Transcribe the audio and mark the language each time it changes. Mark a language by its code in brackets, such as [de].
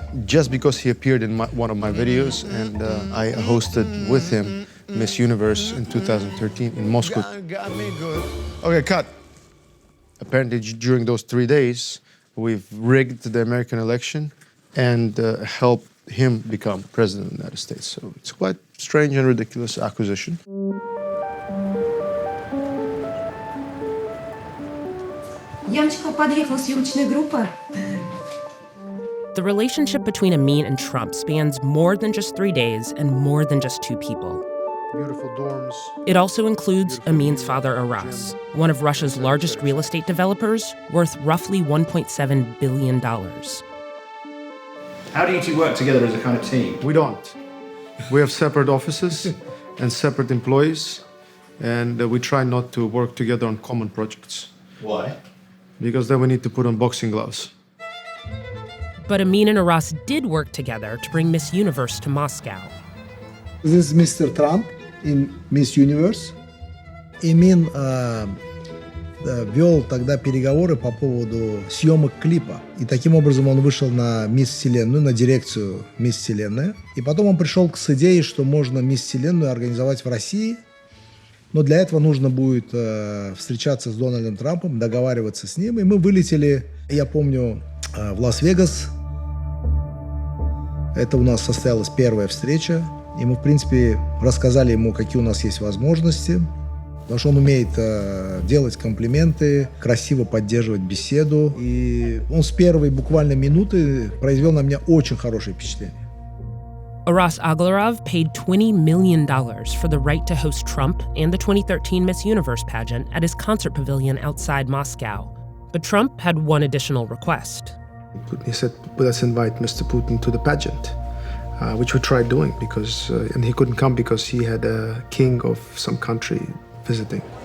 [en] Just because he appeared in one of my videos and I hosted with him Miss Universe in 2013 in Moscow. Okay, cut. Apparently during those 3 days, we've rigged the American election and helped him become president of the United States. So it's quite strange and ridiculous accusation. [ru] Яночка, подъехала съемочная группа. [en] The relationship between Emin and Trump spans more than just 3 days and more than just two people. Beautiful dorms. It also includes Emin's father, Aras, one of Russia's largest real estate developers, worth roughly $1.7 billion. How do you two work together as a kind of team? We don't. We have separate offices and separate employees, and we try not to work together on common projects. Why? Because then we need to put on boxing gloves. But Emin and Aras did work together to bring Miss Universe to Moscow. This is Mr. Trump in Miss Universe. [ru] Emin вел тогда переговоры по поводу съемок клипа. И таким образом он вышел на Мисс Вселенную, на дирекцию Мисс Вселенная. И потом он пришел с идеей, что можно Мисс Вселенную организовать в России. Но для этого нужно будет встречаться с Дональдом Трампом, договариваться с ним. И мы вылетели, я помню, в Лас-Вегас. Это у нас состоялась первая встреча. И мы, в принципе, рассказали ему, какие у нас есть возможности. Потому что он умеет делать комплименты, красиво поддерживать беседу. И он с первой буквально минуты произвел на меня очень хорошее впечатление. [en] Aras Agalarov paid $20 million for the right to host Trump and the 2013 Miss Universe pageant at his concert pavilion outside Moscow. But Trump had one additional request. He said, let's invite Mr. Putin to the pageant. which we tried doing because, and he couldn't come because he had a king of some country visiting.